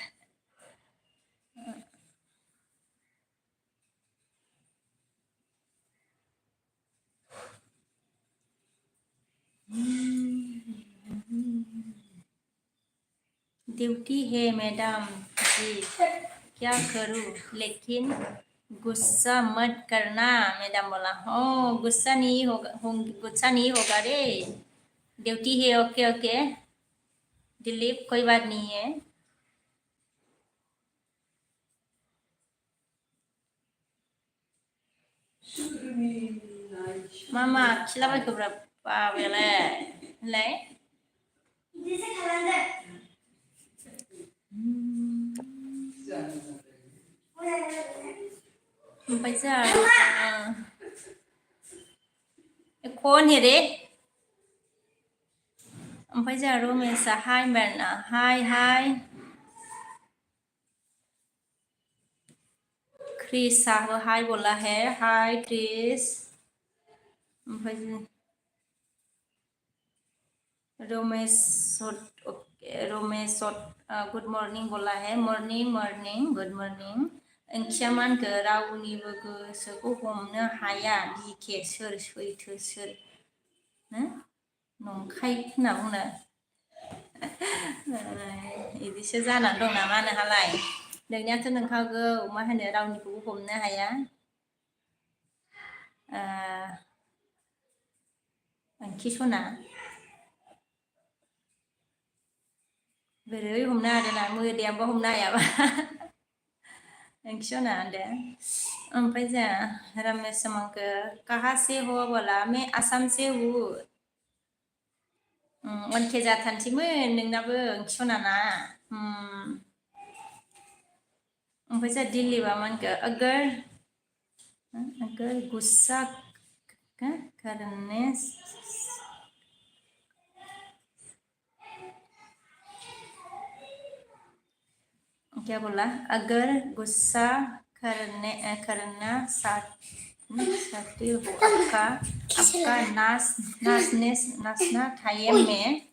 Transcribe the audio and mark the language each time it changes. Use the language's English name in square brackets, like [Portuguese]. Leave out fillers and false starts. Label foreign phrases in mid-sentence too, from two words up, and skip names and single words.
[Hindi] ड्यूटी है मैडम जी क्या करूँ लेकिन गुस्सा मत करना मैडम बोला गुस्सा नहीं होगा रे ड्यूटी है [English] okay okay [Hindi] दिलीप कोई बात नहीं है [Bodo] मा खिलाबायखोब्रा बाबायालाय ओमफ्राय जोंहा [Hindi] कौन है रे [Bodo] ओमफ्राय जोंहा रमेशआ हाय होनबाय हाय क्रिसआबो हाय [Hindi] बोला है [Bodo] हाय क्रिस ओमफ्राय रमेश [English] good morning [Hindi] बोला है [English] morning good morning [Bodo] ओंथिया मा होनखो रावनिबो गोसोखौ हमनो हाया बिखे सोर सैथो सोर नंखाय होनना बुंनो बिदिसो जानानै दं नामा नोंहालाय नोंनियाथ' नोंखागौ मा होनो रावनिखौबो हमनो हाया ओंखि सना बेरै हमना आरोना मोदैयाबो हमना हायाबा एक्सना दे ओमफ्राय जा रमेश मंको [Hindi] कहाँ से हो बोला मैं आसाम से हूँ [Bodo] अनखे जाथानसैमोन नोंनाबो ओंखिसनाना ओमफ्राय जा दिल्लीबा मानखो [Hindi] अगर गुस्सा करने क्या बोला अगर गुस्सा करना चाहते हो आपका नाचना टाइम में